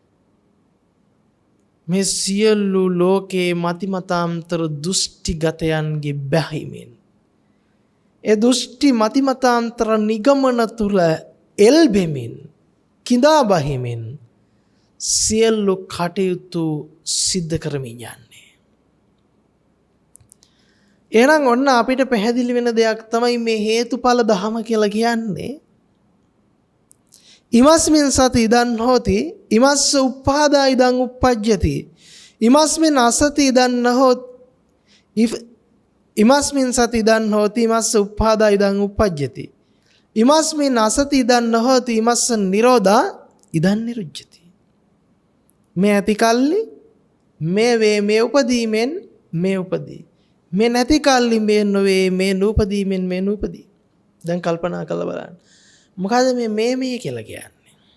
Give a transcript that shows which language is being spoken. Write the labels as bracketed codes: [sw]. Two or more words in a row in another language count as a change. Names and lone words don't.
[si] මේ සියලු ලෝකේ මතිමතාන්තර දෘෂ්ටිගතයන්ගේ බැහිමෙන් ඒ දෘෂ්ටි මතිමතාන්තර නිගමන තුල එල්බෙමින් කිඳා බහිමින් සියලු කටයුතු සිද්ධ කරමින් යන්නේ. එහෙනම් ඔන්න අපිට පැහැදිලි වෙන දෙයක් තමයි මේ හේතුඵල ධම කියලා කියන්නේ. [pi] ඉමස්මින් සති ඉදන් හෝති ඉමස්ස උප්පාදා ඉදන් උප්පජ්ජති ඉමස්මින් අසති ඉදන් නහොත් ඉමස්මින් සති ඉදන් හෝති ඉමස්ස උප්පාදා ඉදන් උප්පජ්ජති ඉමස්මින් අසති ඉදන් නහෝති ඉමස්ස නිරෝධා ඉදන් නිරුජ්ජති. [si] මේ ඇති කල්ලි මේ වේ මේ උපදීමෙන් මේ උපදී. මේ නැති කල්ලි මේ නොවේ මේ නූපදීමෙන් මේ නූපදී. දැන් කල්පනා කරලා බලන්න. මොකද මේ කියලා කියන්නේ?